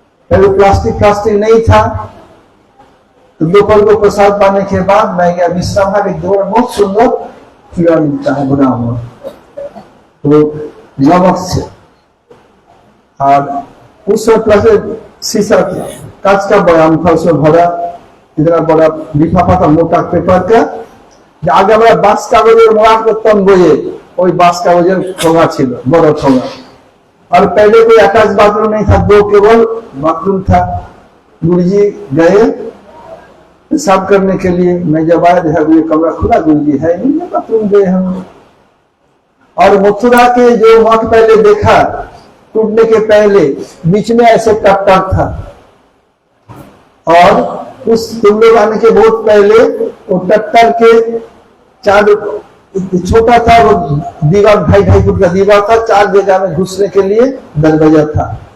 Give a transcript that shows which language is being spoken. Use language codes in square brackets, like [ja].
[hi] पहले प्लास्टिक नहीं था। तो दोपहर को प्रसाद पाने के बाद मैं गया विश्राम, एक दो बहुत सुंदर कीड़ा मिलता है भुना हुआ, तो नमक से। और उस वक्त शीशा कांच का बयाम था, उसमें भरा इतना बड़ा लिफाफा था मोटा पेपर का। आगे [bn] আমরা বাস কাগজের মোড়া করতাম বইয়ে, ওই বাস কাগজের ঠোঙা ছিল, বড় ঠোঙা। [hi] और पहले कोई अटैच बाथरूम नहीं था, दो केवल बाथरूम था। गुरुजी गए पेशाब करने के लिए। मैं जब आया देखा ये कमरा खुला, गुरुजी है नहीं, बाथरूम गए हम। और मथुरा के जो मठ पहले देखा टूटने के पहले बीच में ऐसे टप्पर था, और उस तुम लोग आने के बहुत पहले वो टट्टर के चार छोटा था, वो दीवार 2.5 फुट का दीवार था, 4 जगह में घुसने के लिए दरवाजा था।